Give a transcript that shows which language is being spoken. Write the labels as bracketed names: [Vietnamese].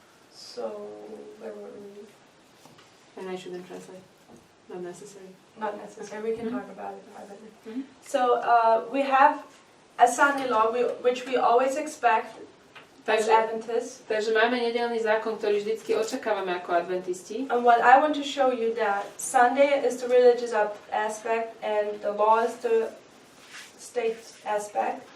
[English] So where were we? And I shouldn't translate. Not necessary. Not necessary. We can talk about it privately. So we have a Sunday law, which we always expect as Adventists. [Slovak] Takže máme nedeľný zákon, ktorý vždycky očakávame ako adventisti. [English] And what I want to show you that Sunday is the religious aspect and the law is the state aspect.